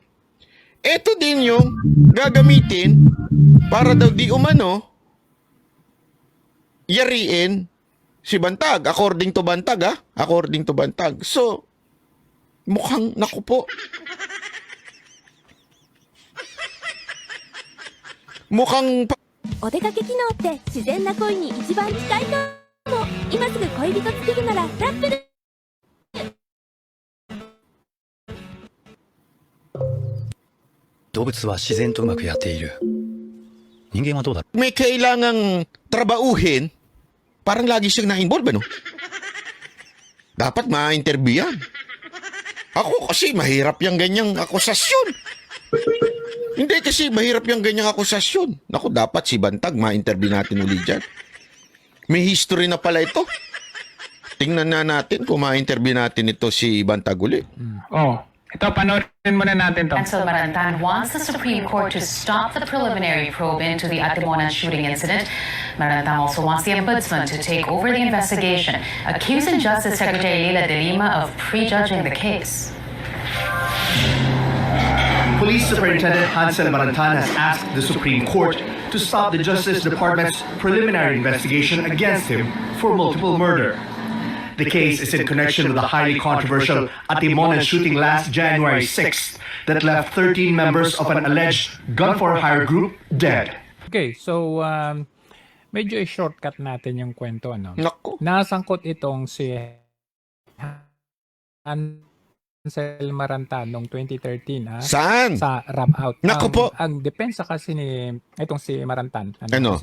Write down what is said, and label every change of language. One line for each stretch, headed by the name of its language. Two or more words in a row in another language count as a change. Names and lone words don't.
Filipino: Ito din yung gagamitin para daw di umano yariin si Bantag.
English: According to Bantag
Filipino: ha?
English: According to Bantag.
Filipino: So, mukhang naku po. Mukhang
Japanese: お出かけ機能って自然な恋に一番近いかも。今すぐ恋人作るならラップル。動物は自然とうまくやっている。人間はどうだろう。
Filipino: may kailangang trabauhin, parang lagi siyang na-involve, ano? Dapat ma-interview yan. Ako kasi mahirap yung ganyang akusasyon. Hindi kasi mahirap yung ganyang akusasyon. Naku, dapat si Bantag ma-interview natin ulit dyan. May history na pala ito. Tingnan na natin kung ma-interview natin ito si Bantag ulit. Oh, ito, panoorin muna natin to.
English: Ansel Marantan wants the Supreme Court to stop the preliminary probe into the Atimonan shooting incident. Marantan also wants the Ombudsman to take over the investigation, accusing Justice Secretary Leila de Lima of prejudging the case. Police Superintendent Ansel Marantan has asked the Supreme Court to stop the Justice Department's preliminary investigation against him for multiple murder. The case is in connection with the highly controversial Atimonan shooting last January 6th that left 13 members of an alleged gun-for-hire group dead.
Filipino: Okay, so medyo i-shortcut natin yung kwento, ano? Naku. Nasangkot itong si Ansel Marantan noong 2013, ha? Saan? Sa rub out. Naku po. Ang depensa kasi ni itong si Marantan, Ano?